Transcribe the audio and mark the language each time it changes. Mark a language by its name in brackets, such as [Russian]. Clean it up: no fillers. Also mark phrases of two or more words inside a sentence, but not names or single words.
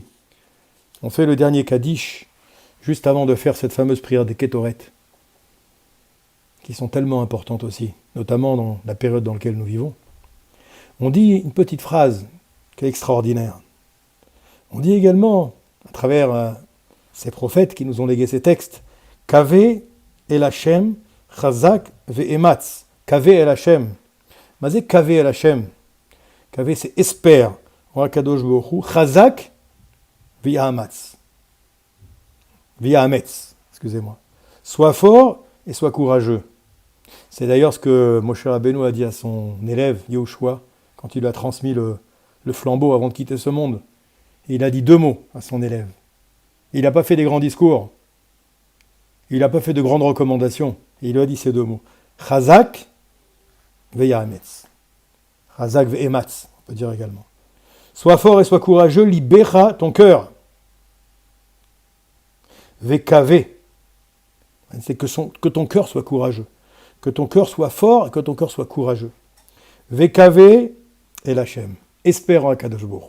[French] On fait le dernier Kaddish, juste avant de faire cette fameuse prière des Ketoret, qui sont tellement importantes aussi, notamment dans la période dans laquelle nous vivons. On dit une petite phrase qui est extraordinaire. On dit également, à travers ces prophètes qui nous ont légué ces textes, [Hebrew] קוה אל ה׳, חזק ואמץ. קוה אל ה׳. מה זה קוה אל ה. [French] Kaveh c'est espère en [Hebrew] הקדוש ברוך הוא. חזק ואמץ. ואמץ, [French] excusez-moi. Sois fort et sois courageux. C'est d'ailleurs ce que Moshe Rabbeinu a dit à son élève Yehoshua quand il lui a transmis le flambeau avant de quitter ce monde. Et il a dit 2 mots à son élève. Il n'a pas fait des grands discours. Il n'a pas fait de grandes recommandations. Et il lui a dit ces 2 mots. [Hebrew] חזק ויאמץ. חזק ואמץ, [French] on peut dire également. Sois fort et sois courageux, libéra ton cœur. Ve'kave. C'est que ton cœur soit courageux. Que ton cœur soit fort et que ton cœur soit courageux. [Hebrew] וקוה אל ה. [French] Espère en [Hebrew] קדוש ברוך הוא.